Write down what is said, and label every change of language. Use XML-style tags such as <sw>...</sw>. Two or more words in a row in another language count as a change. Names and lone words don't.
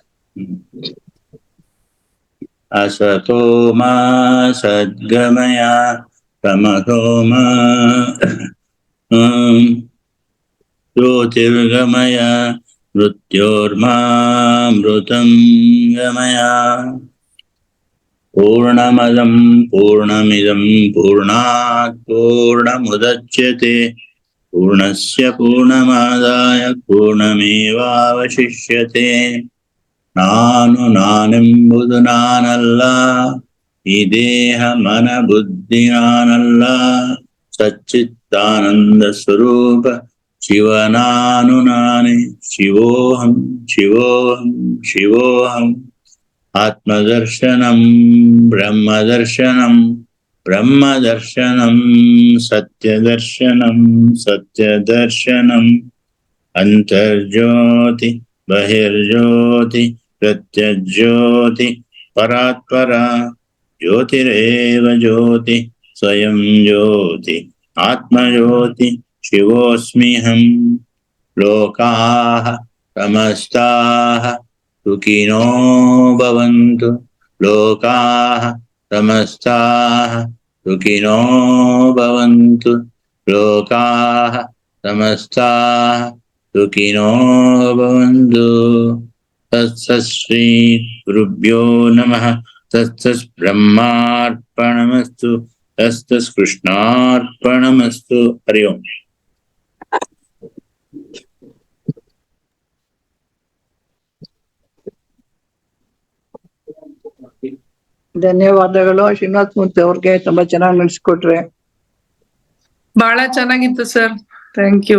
<sa>ಅಸತೋಮ ಸದ್ಗಮಯ ತಮಸೋಮ ಜ್ಯೋತಿರ್ಗಮಯ ಮೃತ್ಯೋರ್ಮಾಮೃತಂ ಗಮಯ. ಪೂರ್ಣಮದಂ ಪೂರ್ಣಮಿದಂ ಪೂರ್ಣಾತ್ ಪೂರ್ಣಮುದಚ್ಯತೆ ಪೂರ್ಣಸ್ಯ ಪೂರ್ಣಮಾದಾಯ ಪೂರ್ಣಮೇವಾವಶಿಷ್ಯತೆ.</sa> <kn>ನಾನೆಂಬುದು ನಾನಲ್ಲ, ಈ ದೇಹ ಮನ ಬುದ್ಧಿ ನಾನಲ್ಲ, ಸಚ್ಚಿತ್ತಾನಂದ ಸ್ವರೂಪ ಶಿವ ನಾನೇ.</kn> <sa>ಶಿವೋಹಂ ಶಿವೋಹಂ ಶಿವೋಹಂ. ಆತ್ಮದರ್ಶನಂ ಬ್ರಹ್ಮದರ್ಶನಂ ಬ್ರಹ್ಮದರ್ಶನಂ ಸತ್ಯದರ್ಶನಂ ಸತ್ಯದರ್ಶನಂ. ಅಂತರ್ಜ್ಯೋತಿ ಬಹಿರ್ಜ್ಯೋತಿ ಪ್ರತ್ಯಜ್ಯೋತಿ ಪರಾತ್ಪರ. ಜ್ಯೋತಿರೇವ ಜ್ಯೋತಿ ಸ್ವಯಂ ಜ್ಯೋತಿ ಆತ್ಮಜ್ಯೋತಿ ಶಿವೋಸ್ಮ್ಯಹಂ. ಲೋಕಾಃ ಸಮಸ್ತಾಃ ಸುಖಿನೋ ಭವಂತು. ಲೋಕಾಃ ಸಮಸ್ತಾಃ ಸುಖಿನೋ ಭವಂತು. ಲೋಕಾಃ ಸಮಸ್ತಾಃ ಸುಖಿನೋ ಭವಂತು. ತತ್ಸತ್ಶ್ರೀ ಗುರುಭ್ಯೋ ನಮಃ. ತತ್ಸತ್ ಬ್ರಹ್ಮಾರ್ಪಣಮಸ್ತು. ತತ್ಸತ್ ಕೃಷ್ಣಾರ್ಪಣಮಸ್ತು. ಹರಿ ಓಂ.</sa> <kn>ಧನ್ಯವಾದಗಳು ಶ್ರೀನಿವಾಸ ಮೂರ್ತಿ ಅವ್ರಿಗೆ, ತುಂಬಾ ಚೆನ್ನಾಗಿ ನಡೆಸ್ಕೊಟ್ರೆ. ಬಹಳ ಚೆನ್ನಾಗಿತ್ತು ಸರ್,</kn> <en>thank you.</en>